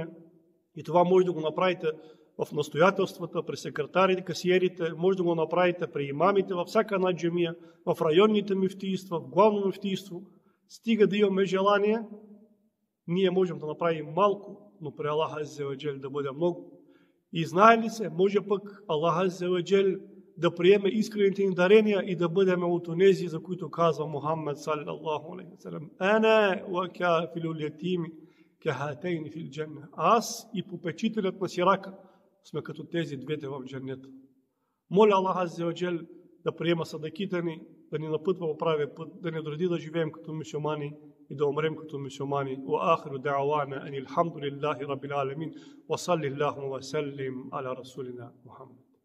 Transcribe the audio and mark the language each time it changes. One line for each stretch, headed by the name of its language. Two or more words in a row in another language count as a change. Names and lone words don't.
Bulgarian: И това може да го направите в настоятелствата, при секретарите, касиерите, може да го направите при имамите, във всяка една джемия, в районните мюфтийства, в Главно мюфтийство. Стига да имаме желание, ние можем да направим малко, но при Аллах
Arabic: عز وجل
Bulgarian: да бъде много. И знае ли се, може пък Аллах
Arabic: عز وجل
Bulgarian: да приеме искрените ни дарения и да бъдем от онези, за които казва Мухаммед
Arabic: صلى الله عليه وسلم: أنا و كافل اليتيم كهاتين في الجنة.
Bulgarian: Аз и попечителят на сирака сме като тези двете в джаннета. Моля Аллах
Arabic: عز وجل
Bulgarian: да приема садаките ни, да ни напътва по правия път, да ни дореди да живеем като мюсюлмани и да умрем като мюсюлмани.
Arabic: وآخر دعوانا أن الحمد لله رب العالمين وصلى الله وسلم على رسولنا محمد.